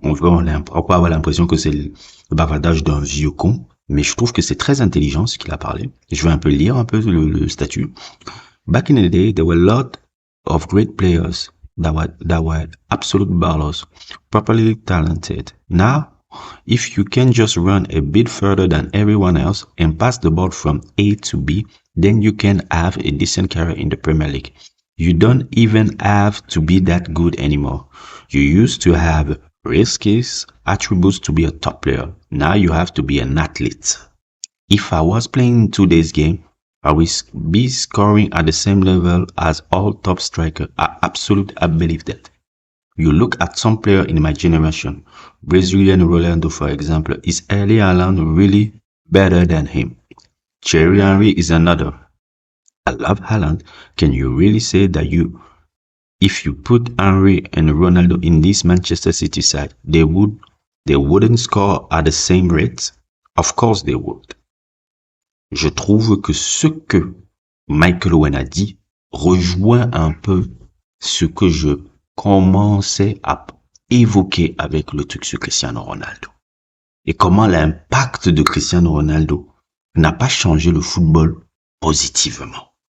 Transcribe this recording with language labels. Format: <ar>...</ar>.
<fr>On peut avoir l'impression que c'est le bavardage d'un vieux con, mais je trouve que c'est très intelligent ce qu'il a parlé. Je vais un peu lire un peu le statut.</fr> <en>Back in the day, there were a lot of great players that were absolute ballers, properly talented. Now, if you can just run a bit further than everyone else and pass the ball from A to B, then you can have a decent career in the Premier League. You don't even have to be that good anymore. You used to have risky attributes to be a top player. Now you have to be an athlete. If I was playing today's game, I will be scoring at the same level as all top strikers. I believe that. You look at some player in my generation, Brazilian Ronaldo, for example, is Erling Haaland really better than him? Thierry Henry is another. I love Haaland. Can you really say that if you put Henry and Ronaldo in this Manchester City side, they wouldn't score at the same rate? Of course they would.</en> <fr>Je trouve que ce que Michael Owen a dit rejoint un peu ce que je commençais à évoquer avec le truc sur Cristiano Ronaldo. Et comment l'impact de Cristiano Ronaldo n'a pas changé le football positivement.</fr>